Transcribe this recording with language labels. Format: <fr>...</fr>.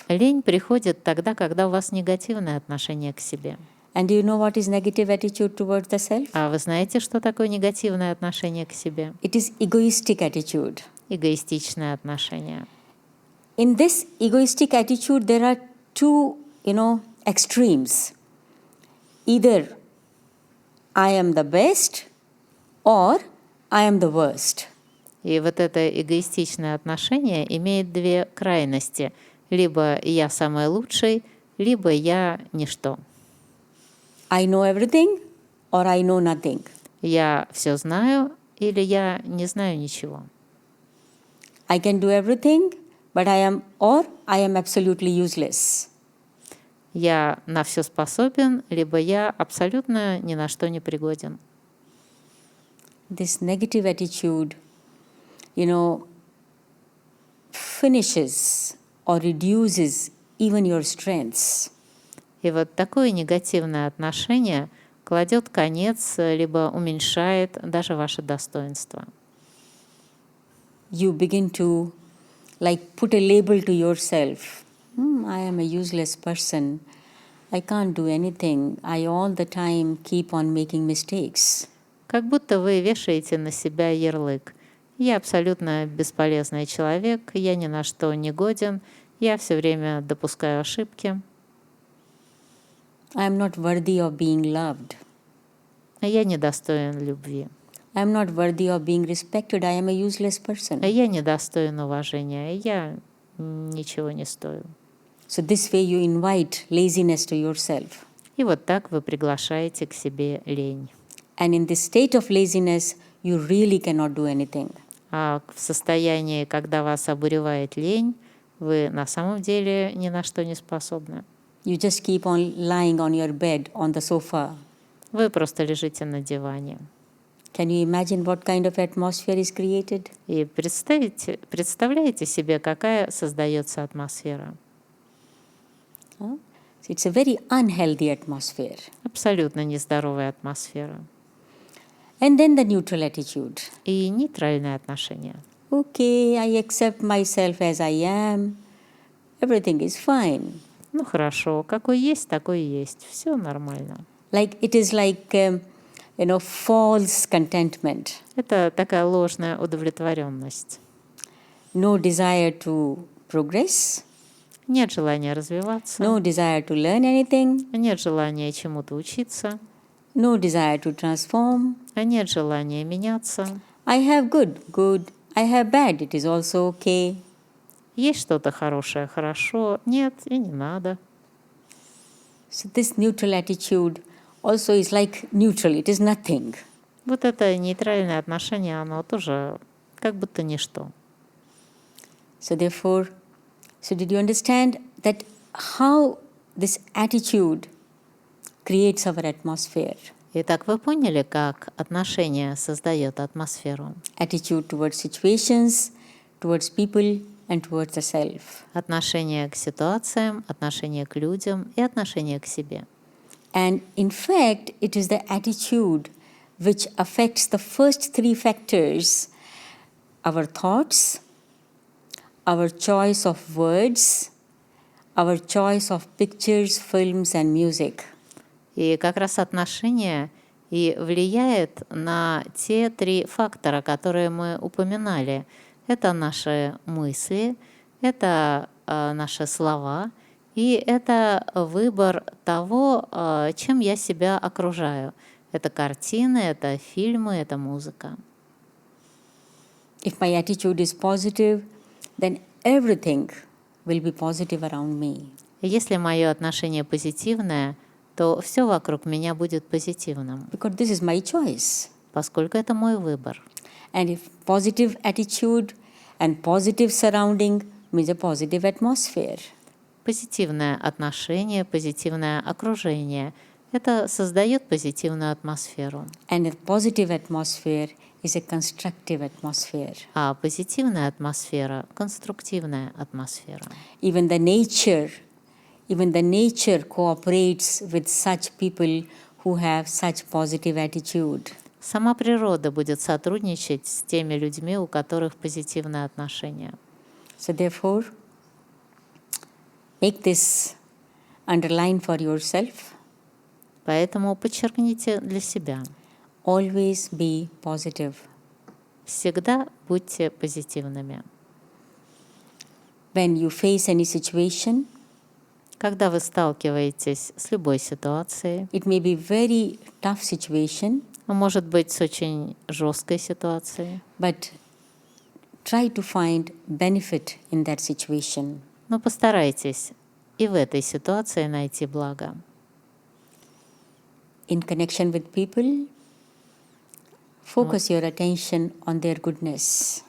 <ru>Лень приходит тогда, когда у вас негативное отношение к себе.</ru> <en>And do you know what is negative attitude towards the self?</en> <ru>А вы знаете, что такое негативное отношение к себе?</ru> <en>It is egoistic attitude.</en> <ru>Эгоистичное отношение.</ru> <en>In this egoistic attitude, there are two, extremes. Either I am the best or I am the worst.</en> <ru>И вот это эгоистичное отношение имеет две крайности. Либо я самый лучший, либо я ничто.</ru> <en>I know everything or I know nothing.</en> <ru>Я все знаю или я не знаю ничего.</ru> <en>I can do everything, but I am absolutely useless.</en> <ru>Я на все способен, либо я абсолютно ни на что не пригоден.</ru> <en>This negative attitude, finishes or reduces even your strengths.</en> <ru>И вот такое негативное отношение кладет конец, либо уменьшает даже ваше достоинство.</ru> <en>You begin to put a label to yourself. I am a useless person. I can't do anything. I all the time keep on making mistakes.</en> <ru>Как будто вы вешаете на себя ярлык. Я абсолютно бесполезный человек, я ни на что не годен, я все время допускаю ошибки.</ru> <en>I am not worthy of being loved.</en> <ru>Я недостоин любви.</ru> <en>I am not worthy of being respected. I am a useless person.</en> <ru>Я недостоин уважения, я ничего не стою.</ru> <en>So this way you invite laziness to yourself.</en> <ru>И вот так вы приглашаете к себе лень.</ru> <en>And in this state of laziness, you really cannot do anything.</en> <ru>А в состоянии, когда вас обуревает лень, вы на самом деле ни на что не способны.</ru> <en>You just keep on lying on your bed, on the sofa.</en> <ru>Вы просто лежите на диване.</ru> <en>Can you imagine what kind of atmosphere is created?</en> <ru>И представляете себе, какая создается атмосфера.</ru> <en>So it's a very unhealthy atmosphere.</en> <ru>Абсолютно нездоровая атмосфера.</ru> <en>And then the neutral attitude.</en> <ru>И нейтральное отношение.</ru> <en>Okay, I accept myself as I am. Everything is fine.</en> <ru>Ну хорошо, какой есть, такой и есть. Все нормально.</ru> <en>Like it is like false contentment.</en> <ru>Это такая ложная удовлетворенность.</ru> <en>No desire to progress.</en> <ru>Нет желания развиваться.</ru> <en>No desire to learn anything.</en> <ru>Нет желания чему-то учиться.</ru> <en>No desire to transform.</en> <ru>Нет желания меняться.</ru> <en>I have good. I have bad, it is also okay.</en> <ru>Есть что-то хорошее, хорошо. Нет, и не надо.</ru> <en>So this neutral attitude also is like neutral, it is nothing.</en> <ru>Вот это нейтральное отношение, оно тоже как будто ничто.</ru> <en>So therefore, did you understand that how this attitude creates our atmosphere?</en> <ru>Итак, вы поняли, как отношение создает атмосферу?</ru> <en>Attitude towards situations, towards people and towards the self.</en> <ru>Отношение к ситуациям, отношение к людям и отношение к себе.</ru> <en>And in fact, it is the attitude which affects the first three factors: our thoughts, our choice of words, our choice of pictures, films and music.</en> <ru>И как раз отношение и влияет на те три фактора, которые мы упоминали. Это наши мысли, это наши слова, и это выбор того, чем я себя окружаю. Это картины, это фильмы, это музыка.</ru> <en>If my attitude is positive, then everything will be positive around me.</en> <ru>Если мое отношение позитивное, то все вокруг меня будет позитивным.</ru> <en>Because this is my choice.</en> <ru>Поскольку это мой выбор.</ru> <en>And if positive attitude and positive surrounding means a positive atmosphere.</en> <ru>Позитивное отношение, позитивное окружение – это создает позитивную атмосферу.</ru> <en>And a positive atmosphere is a constructive atmosphere.</en> <ru>А позитивная атмосфера – конструктивная атмосфера.</ru> <en>Even the nature cooperates with such people who have such positive attitude.</en> <ru>Сама природа будет сотрудничать с теми людьми, у которых позитивное отношение.</ru> <en>So therefore, make this underline for yourself.</en> <ru>Поэтому подчеркните для себя.</ru> <en>Always be positive.</en> <ru>Всегда будьте позитивными.</ru> <en>When you face any situation,</en> <ru>когда вы сталкиваетесь с любой ситуацией,</ru> <en>it may be very tough situation,</en> <ru>может быть, с очень жесткой ситуацией,</ru> <en>but try to find benefit in that situation.</en> <ru>Но постарайтесь и в этой ситуации найти благо.</ru> <en>In connection with people, focus your attention on their goodness.</en>